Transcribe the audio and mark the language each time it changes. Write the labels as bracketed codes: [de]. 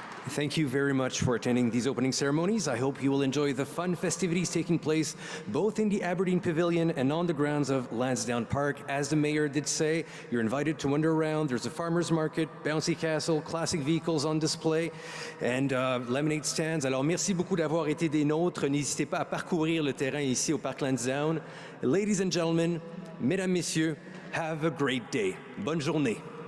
[en] Thank you very much for attending these opening ceremonies. I hope you will enjoy the fun festivities taking place both in the Aberdeen Pavilion and on the grounds of Landsdowne Park. As the mayor did say, you're invited to wander around. There's a farmer's market, bouncy castle, classic vehicles on display, and lemonade stands. [fr] Alors, merci beaucoup d'avoir été des nôtres. N'hésitez pas à parcourir le terrain ici au Parc Landsdowne. [en] Ladies and gentlemen, [fr] mesdames, messieurs, [en] have a great day. [fr] Bonne journée.